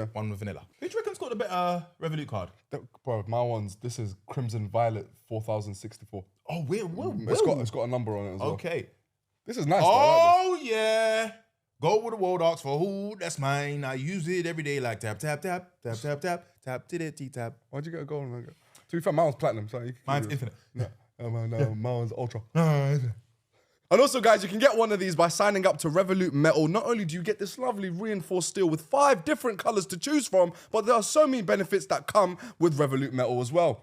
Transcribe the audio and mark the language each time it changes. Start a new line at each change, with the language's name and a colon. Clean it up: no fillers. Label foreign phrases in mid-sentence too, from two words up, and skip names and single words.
English: one with vanilla. Who do you reckon's got the better Revolut card? Bro, my one's, this is Crimson Violet 4064. Oh, It's got a number on it as well. Okay. This is nice though, I like Oh, yeah. Go with the world ox for who? That's mine. I use it every day like tap, tap, tap, tap, tap, tap, tap, titty, tap. Why'd you get a gold on that? To be fair, mine was platinum. So you can Mine's do it. infinite. No, mine was ultra. And also, guys, you can get one of these by signing up to Revolut Metal. Not only do you get this lovely reinforced steel with 5 different colors to choose from, but there are so many benefits that come with Revolut Metal as well.